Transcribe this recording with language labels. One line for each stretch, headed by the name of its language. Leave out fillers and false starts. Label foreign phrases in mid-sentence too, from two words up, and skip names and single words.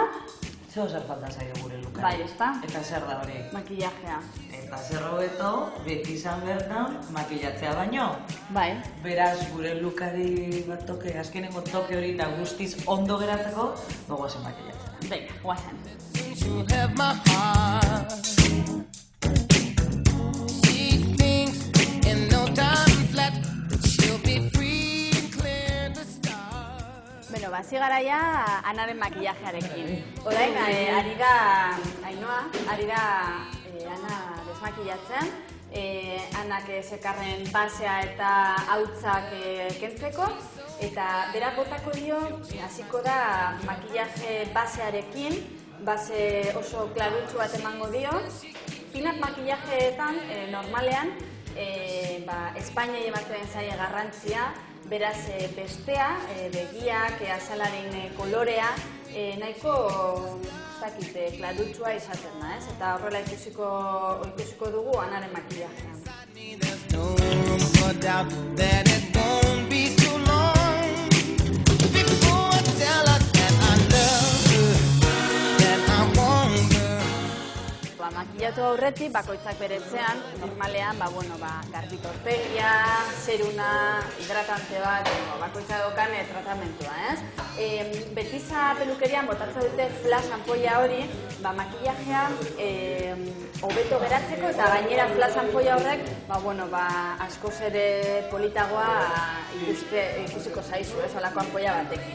Basque: Zer falta zaio gure lukari. Bai, ezta? Eta zer da hori? Makillajea. Eta zer hobeto, Betizan bertan, makillatzea baino. Bai. Beraz, gure lukari bat toke, azkeneko toke hori eta guztiz ondo geratzeko, gogoazen makillatzea. Venga, guazen.
English: You have my heart. She thinks in no time flat that she'll be free and clear to start.
Basque: Bueno, hasi gara ja Anaren makillajearekin. Orain, ari da Ainhoa, ari da Ana desmakillatzen. Anak zekarren basea eta hautzak kentzeko. Eta berak botako dio, hasiko da makillaje basearekin, base oso klarutsu bat emango dio. Pinat makillajeetan, normalean, Espainiai ematen zaie garrantzia, beraz bestea, begiak, azalaren kolorea, nahiko klarutsua izaten da, ez? Eta horrela ikusiko dugu Anaren makillajean.
English: There's no room for doubt that it won't be too long before I tell her that I love her, that I want her.
Basque: Makillatu aurretik, bakoitzak beretzean, normalean, garbito aurpegia, zeruna, hidratante bat, bakoitzak dokan tratamentua, ez? Betiza pelukerian botatzen dute flash ampolla hori, makillajea hobeto geratzeko eta gainera flash ampolla horrek, askoz ere politagoa ikusiko zaizu, ez, olako ampolla batekin.